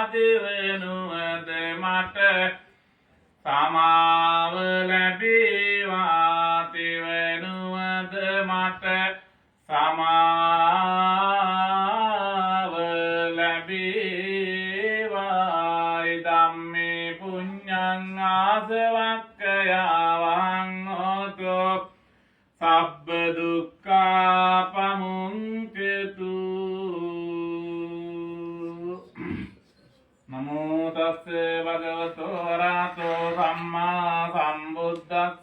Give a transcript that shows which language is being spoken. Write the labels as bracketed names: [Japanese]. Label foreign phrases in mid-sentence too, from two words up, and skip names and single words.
[Sinhala] දෙවනුවද මට සමාව ලැබේවා. තෙවනුවද මට සමාව ලැබේවා. [Pali] ධම්මේ පුඤ්ඤං ආසවක්ඛයාවං හෝතෝ සබ්බ දුක්ඛා පමුංචතු. නමෝ තස්ස භගවතෝ අරහතෝ සම්මා සම්බුද්දස්ස.